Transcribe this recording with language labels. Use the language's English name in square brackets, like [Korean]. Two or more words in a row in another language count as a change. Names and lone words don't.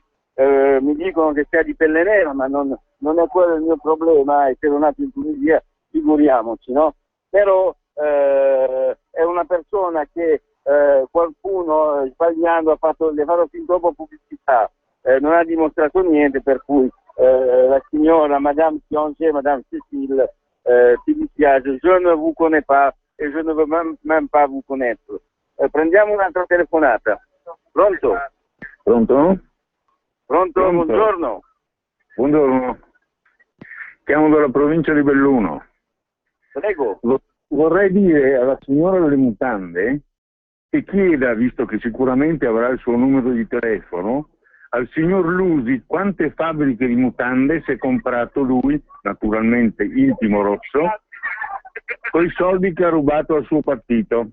[Italian] Mi dicono che sia di pelle nera, ma non è quello il mio problema, essere nato in Tunisia, figuriamoci, no? Però è una persona che qualcuno sbagliando le ha fatto fin troppo pubblicità, non ha dimostrato niente, per cui la signora Madame Sionge, Madame Cécile, ti dispiace, [French] je ne vous connais pas et je ne veux même pas vous connaître. [Italian] Prendiamo un'altra telefonata. Pronto? Pronto? Pronto? Buongiorno. Buongiorno. Chiamo dalla provincia di Belluno. Prego. Vorrei dire alla signora delle mutande che chieda, visto che sicuramente avrà il suo numero di telefono, al signor Lusi quante fabbriche di mutande si è comprato lui, naturalmente Intimo Rosso, con i soldi che ha rubato al suo partito.